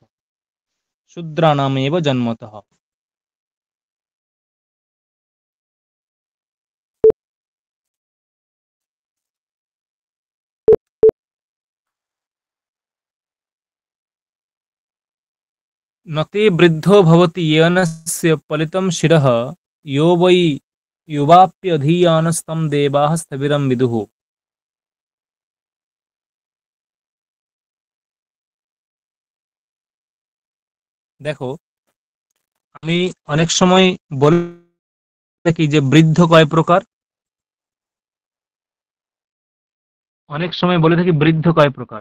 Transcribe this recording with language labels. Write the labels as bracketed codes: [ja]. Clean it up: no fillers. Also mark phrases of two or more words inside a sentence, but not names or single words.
[sa] শূদ্রানামেব জন্মতঃ। নতে বৃদ্ধো ভবতি येनस्य पलितं शिरः, यो वै युवाप्यधीयानस्तं देवाः স্থবিরম বিদুঃ। [bn] দেখো, আমি অনেক সময় বলে থাকি যে বৃদ্ধ কয় প্রকার, অনেক সময় বলে থাকি বৃদ্ধ কয় প্রকার।